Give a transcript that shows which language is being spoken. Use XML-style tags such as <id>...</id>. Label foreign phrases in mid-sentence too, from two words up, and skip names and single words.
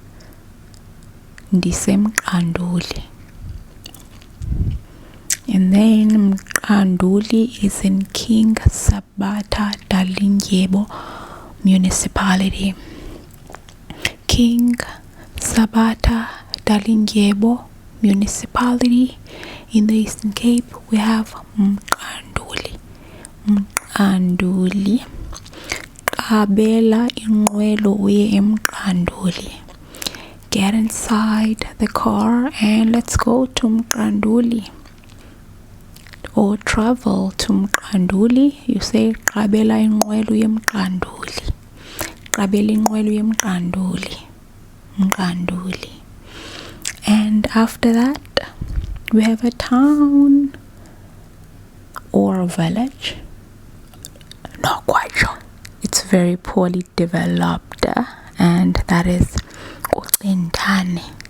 <xh>Ndise Mqanduli.</xh> <en>And then Mqanduli is in King Sabata Dalindyebo municipality. King Sabata Dalindyebo municipality in the Eastern Cape. We have Mqanduli.</en> <xh>Qabela inqwelo uye eMqanduli.</xh> <en>Get inside the car and let's go to Mqanduli. Or travel to Mqanduli. You say</en> <xh>Qabela inqwelo uye eMqanduli.</xh> <en>Mqanduli. And after that we have a town or a village, not quite sure, it's very poorly developed, and that is Ucintane.</en>